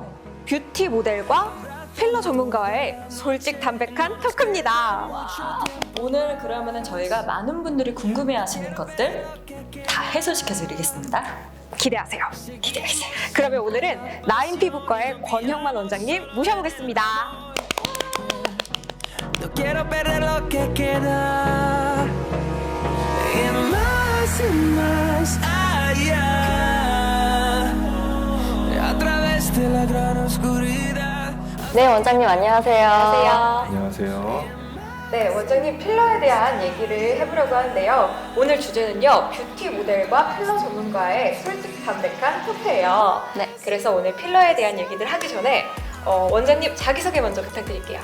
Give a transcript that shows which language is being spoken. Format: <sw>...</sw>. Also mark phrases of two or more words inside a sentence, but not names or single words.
<ko>뷰티 모델과 필러 전문가의 솔직 담백한 토크입니다. 오늘 그러면은 저희가 많은 분들이 궁금해하시는 것들 다 해소시켜 드리겠습니다. 기대하세요. 기대하세요. 그러면 오늘은 나인 피부과의 권형만 원장님 모셔보겠습니다.</ko> <es>No quiero perder lo que queda y más allá a través de la gran oscuridad.</es> <ko>네, 원장님 안녕하세요. 안녕하세요. 네, 원장님 필러에 대한 얘기를 해보려고 하는데요. 오늘 주제는요. 뷰티 모델과 필러 전문가의 솔직 담백한 토크예요. 네. 그래서 오늘 필러에 대한 얘기들 하기 전에 원장님 자기소개 먼저 부탁드릴게요.</ko>